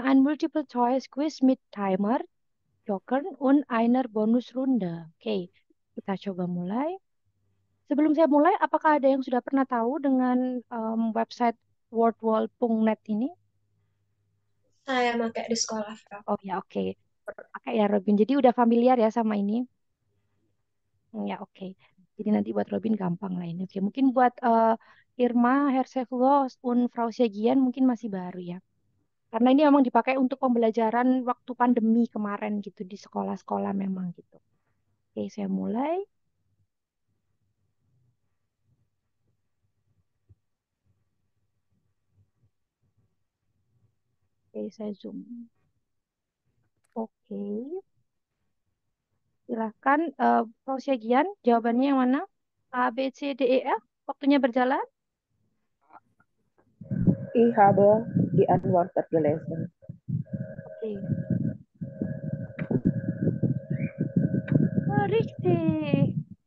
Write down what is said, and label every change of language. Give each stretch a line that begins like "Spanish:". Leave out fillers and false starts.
German: Ein multiple choice quiz mit Timer, Jokern, und einer Bonusrunde.
Indonesian: Oke, kita coba mulai. Sebelum saya mulai, apakah ada yang sudah pernah tahu dengan website wordwall.net ini? Saya pakai di sekolah, Kak. Oh ya, oke. Pakai ya Robin. Jadi udah familiar ya sama ini. Ya, oke. Jadi nanti buat Robin gampang lah ini. Oke, mungkin buat Irma, Hersevolos, und Frau Segian mungkin masih baru ya. Karena ini memang dipakai untuk pembelajaran waktu pandemi kemarin gitu di sekolah-sekolah memang gitu. Oke, saya mulai. Oke, saya zoom. Oke, silahkan Frau Segian, jawabannya yang mana? A, B, C, D, E, F. Waktunya berjalan.
German: Ich habe die Antwort gelesen. Oke. Ah, richtig.